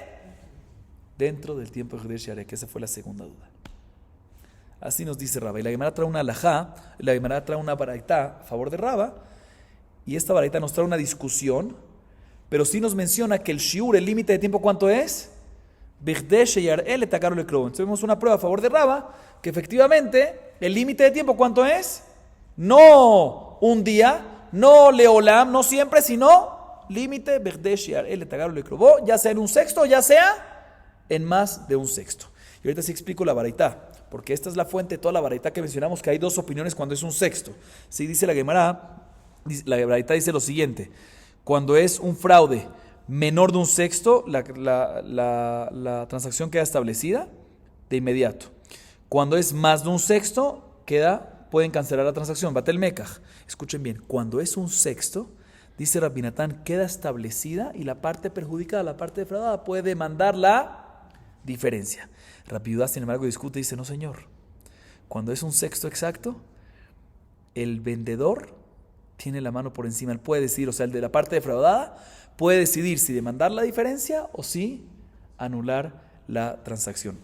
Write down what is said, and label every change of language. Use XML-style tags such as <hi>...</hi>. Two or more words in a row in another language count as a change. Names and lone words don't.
<es>Dentro del tiempo de</es> <he>כדי שיראה,</he> <es>que esa fue la segunda duda. Así nos dice Raba. Y la Gemara trae una alajá, la Gemara trae una baraita a favor de Raba, y esta baraita nos trae una discusión, pero sí nos menciona que el shiur, el límite de tiempo, ¿cuánto es? Bigdesh Yareh le tacaron el crobo. Entonces vemos una prueba a favor de Raba, que efectivamente, el límite de tiempo, ¿cuánto es? No un día, no leolam, no siempre, sino límite, ya sea en un sexto, ya sea en más de un sexto. Y ahorita sí explico la baraita, porque esta es la fuente de toda la baraita que mencionamos, que hay dos opiniones cuando es un sexto. Sí, dice la Gemara, la baraita dice lo siguiente: cuando es un fraude menor de un sexto, la transacción queda establecida de inmediato. Cuando es más de un sexto, pueden cancelar la transacción.</es> <he>Batel mekach.</he> <es>Escuchen bien, cuando es un sexto, dice Rabbi Natan, queda establecida y la parte perjudicada, la parte defraudada, puede demandar la diferencia. Rabbi Yehuda, sin embargo, discute y dice, no señor, cuando es un sexto exacto, el vendedor tiene la mano por encima, él puede decidir, o sea, el de la parte defraudada puede decidir si demandar la diferencia o si anular la transacción.</es>